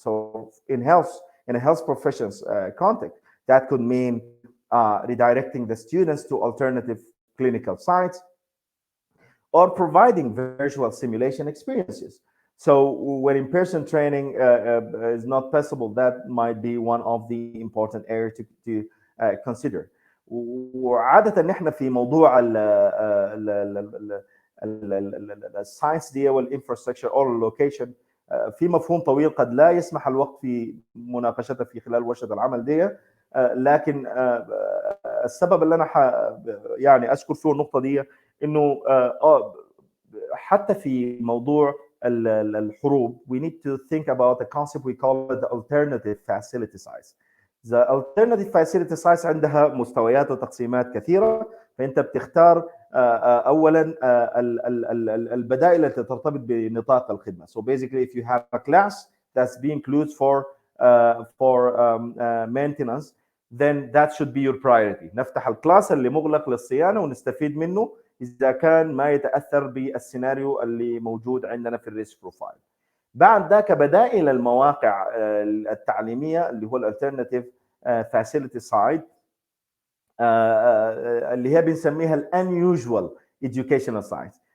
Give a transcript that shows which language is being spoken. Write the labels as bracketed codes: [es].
[en] So in a health professions context, that could mean redirecting the students to alternative clinical sites or providing virtual simulation experiences. So when in-person training is not possible, that might be one of the important areas to consider. [ar] وعادة نحن في موضوع الساينس دي والانفراستراكشر او اللوكيشن في مفهوم طويل قد لا يسمح الوقت في مناقشته في خلال ورشة العمل دي، لكن السبب اللي انا يعني اذكر فيه النقطة دي انه حتى في موضوع الحروب we need to think about a concept we call the alternative facility sites. The alternative facility sites عندها مستويات وتقسيمات كثيرة، فأنت بتختار أولا البدائل التي ترتبط بنطاق الخدمة. [en] So basically if you have a class that's being closed for maintenance, then that should be your priority. [ar] نفتح الكلاس اللي مغلق للصيانة ونستفيد منه إذا كان ما يتأثر بالسيناريو اللي موجود عندنا في الريسك بروفايل. بعد ذاك بدائل المواقع التعليمية اللي هو الالترناتيف فاسيلتي سايت اللي هي بنسميها unusual educational sites.